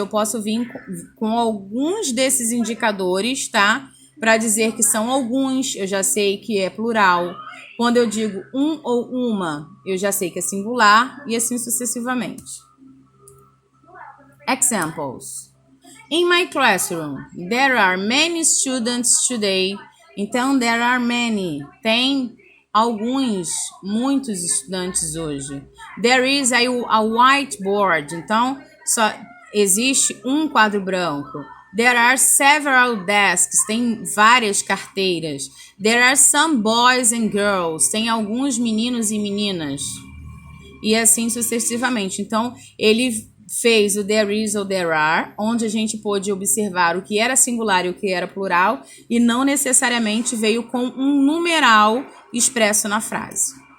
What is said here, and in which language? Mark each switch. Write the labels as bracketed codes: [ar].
[pt] Eu posso vir com alguns desses indicadores, tá? Para dizer que são alguns, eu já sei que é plural. Quando eu digo um ou uma, eu já sei que é singular e assim sucessivamente. [en] Examples. In my classroom, there are many students today. Então, there are many. [pt] Tem muitos estudantes hoje. [en] There is a whiteboard. [pt] Então, só existe um quadro branco. [en] There are several desks. [pt] Tem várias carteiras. [en] There are some boys and girls. [pt] Tem alguns meninos e meninas. E assim sucessivamente. Então, ele fez o there is ou there are, onde a gente pôde observar o que era singular e o que era plural, e não necessariamente veio com um numeral expresso na frase.